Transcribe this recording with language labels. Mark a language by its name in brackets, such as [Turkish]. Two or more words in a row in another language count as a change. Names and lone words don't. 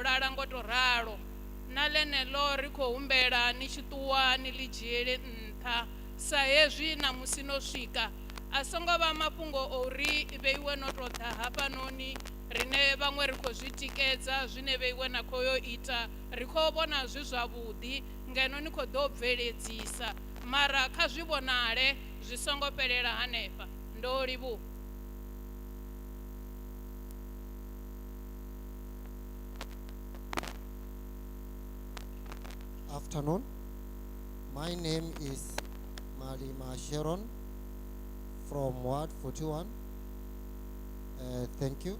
[Venda] lala ngo tou ralo na ḽeneḽo ri khou humbela ni tshi ṱuwa ni ḽi dzhiele nṱha sa hezwi na musi no swika a songo vha mafhungo o uri vheiwe no tou ḓa hafhanoni rine vhaṅwe ri khou zwi tikedza zwine vheiwe na khou yo ita ri khou vhona zwi zwavhuḓi ngeno ni khou ḓo bveledzisa mara kha zwi vhonale zwi songo fhelela hanefha. Ndo livhuwa. [English] Afternoon. My name is Malima Sharon from Ward 41. Thank you.